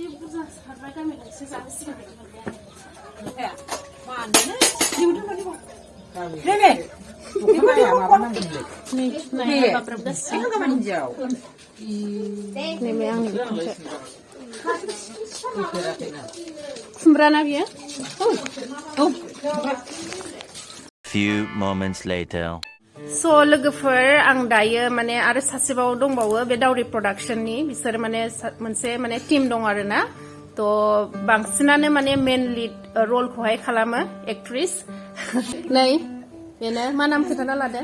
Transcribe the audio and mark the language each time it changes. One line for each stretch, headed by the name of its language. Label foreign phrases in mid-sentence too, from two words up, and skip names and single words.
Bodo: बुरजा सारबाय गामि गंसे जासिगोन खुमब्राना बियो
English: Few moments later.
Bodo: स' लोगोफोर आं दायो माने आरो सासेबाव दंबावो बे दावरि प्रडाक्शननि बिसोर माने मोनसे माने टीम दं आरोना थ' बांसिनानो माने
English: main lead
Bodo: रलखौहाय खालामो एक्ट्रेस नै बेनो मा नाम खोन्थाना लादो